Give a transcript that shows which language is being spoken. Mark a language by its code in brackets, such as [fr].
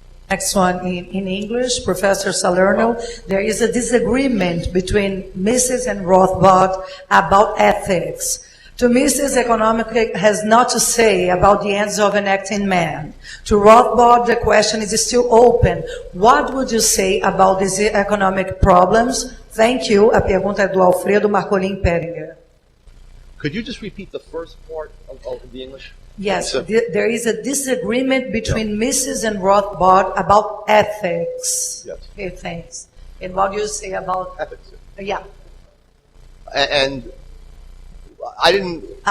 [en] Next one in English, Professor Salerno. There is a disagreement between Mises and Rothbard about ethics. To Mises, economic has not to say about the ends of an acting man. To Rothbard, the question is still open. What would you say about these economic problems? Thank you. [pt] A pergunta é do Alfredo Marcolin Peringer. [en] Could you just repeat the first part of the English? Yes, there is a disagreement between Mises and Rothbard about ethics. Yes. Ethics. And what do you say about... Ethics. Yeah. And I didn't...